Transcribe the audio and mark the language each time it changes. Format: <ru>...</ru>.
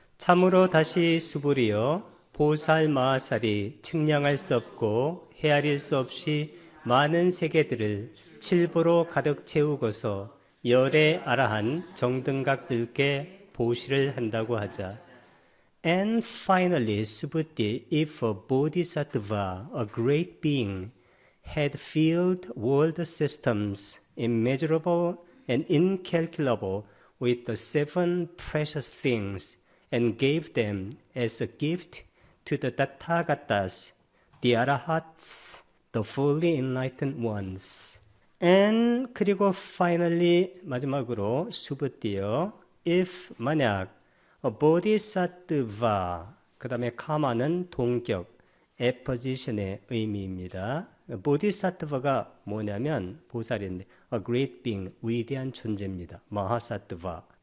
<ko>참으로 다시 수불이여 보살 마하살이 측량할 수 없고 헤아릴 수 없이 많은 세계들을 칠보로 가득 채우고서 열애 아라한 정등각들께 보시를 한다고 하자.</ko> <en>And finally, Subhuti, if a bodhisattva, a great being, had filled world systems, immeasurable and incalculable, with the seven precious things, and gave them as a gift to the Tathagatas, the Arahats, the fully enlightened ones. And</en> <ko>그리고</ko> <en>finally</en> <ko>마지막으로 수부띠요. If 만약 a bodhisattva 그 다음에 카마는 동격, apposition의 의미입니다. 보디사트바가 뭐냐면 보살인데</ko> <en>a great being,</en> <ko>위대한 존재입니다. 마하사트바.</ko>